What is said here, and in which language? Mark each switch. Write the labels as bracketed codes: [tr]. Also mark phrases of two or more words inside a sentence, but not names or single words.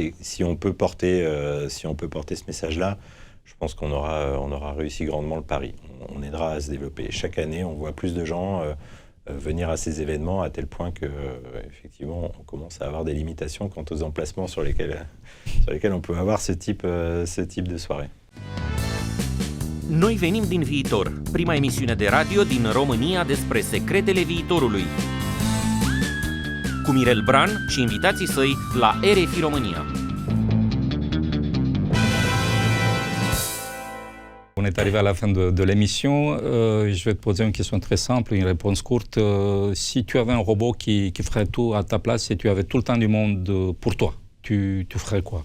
[fr] Et si on peut porter ce message-là, je pense qu'on aura réussi grandement le pari. On aidera à se développer. Chaque année, on voit plus de gens venir à ces événements, à tel point que, effectivement, on commence à avoir des limitations quant aux emplacements sur lesquels on peut avoir ce type de soirée. [ro] Noi venim din viitor, prima emisiune de radio din România despre secretele viitorului. Cu Mirel Bran și invitații săi la RFI România. [fr] On est arrivé à la fin de l'émission. Je vais te poser une question très simple, une réponse courte. Si tu avais un robot qui ferait tout à ta place et tu avais tout le temps du monde pour toi, tu ferais quoi?